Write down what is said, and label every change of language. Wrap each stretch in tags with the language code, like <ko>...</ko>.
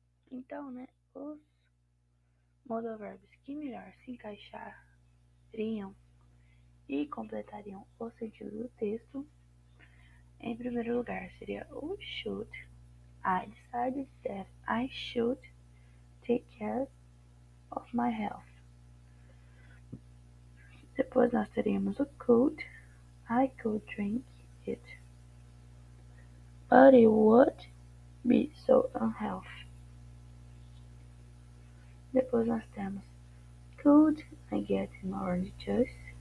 <pt>Então, né, os modal verbs que melhor se encaixariam e completariam o sentido do texto, em primeiro lugar, seria o should.</pt> <en>I decided that I should take care of my health.</en> <pt>Depois nós teríamos o could.</pt> <en>I could drink it, but it would be so unhealthy.</en> <pt>Depois nós temos</pt> <en>could I get an orange juice?</en>